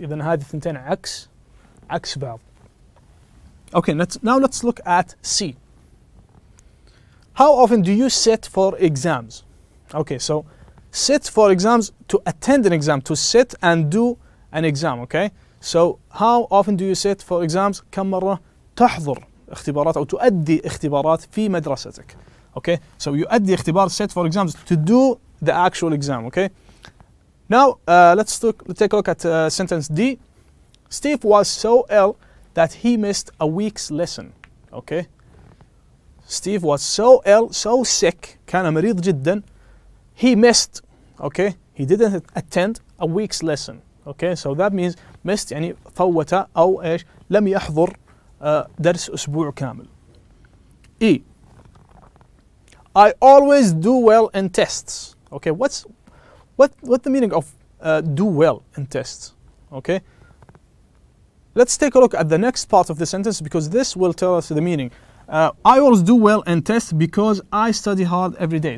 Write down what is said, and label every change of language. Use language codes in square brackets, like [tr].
[ar] إذن هذه الثنتين عكس بعض. [en] Okay, now let's look at C. How often do you sit for exams? Okay, so sit for exams, to attend an exam, to sit and do an exam, okay? So how often do you sit for exams? [ar] كم مرة تحضر اختبارات أو تؤدي اختبارات في مدرستك? [en] Okay, so [ar] يؤدي اختبار, [en] sit for exams, to do the actual exam, okay? Now let's take a look at sentence D. Steve was so ill that he missed a week's lesson, okay? Steve was so ill, so sick, [ar] كان مريض جدا. [en] He missed, okay? He didn't attend a week's lesson, okay? So that means missed [ar] يعني فوت أو إيش لم يحضر درس أسبوع كامل. [en] E. I always do well in tests. Okay, what the meaning of do well in tests? Okay, let's take a look at the next part of the sentence because this will tell us the meaning. I always do well in tests because I study hard every day.